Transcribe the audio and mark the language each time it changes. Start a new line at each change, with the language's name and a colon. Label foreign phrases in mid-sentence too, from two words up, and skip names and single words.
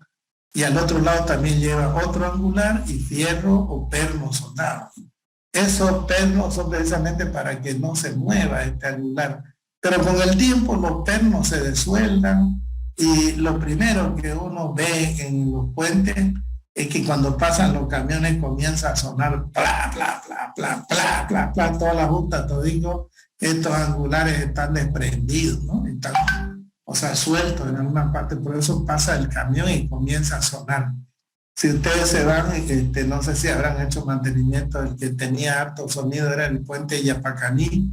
Spanish: Y al otro lado también lleva otro angular y fierro o perno soldado. Esos pernos son precisamente para que no se mueva este angular. Pero con el tiempo los pernos se desueldan y lo primero que uno ve en los puentes es que cuando pasan los camiones comienza a sonar pla, pla, pla, pla, pla, pla, pla, toda la junta, todigo, estos angulares están desprendidos, ¿no? Están, o sea, suelto en alguna parte, por eso pasa el camión y comienza a sonar. Si ustedes se van, no sé si habrán hecho mantenimiento, el que tenía harto sonido era el puente Yapacaní.